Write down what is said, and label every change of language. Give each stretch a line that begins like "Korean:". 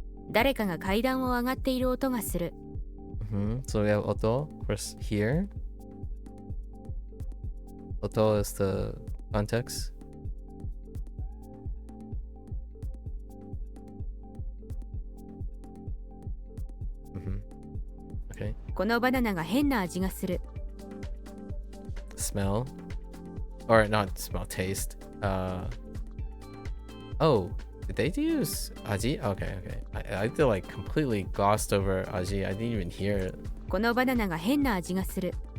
Japanese: 誰かが階段を上がっている音がする。
English: So we have oto first here. Oto is the context. Okay.
Japanese: このバナナが変な味がする。
English: Smell. Or not smell, taste. Oh, did they use aji? Okay. I feel like completely glossed over aji. I didn't even hear it.
Japanese: このバナナが変な味がする。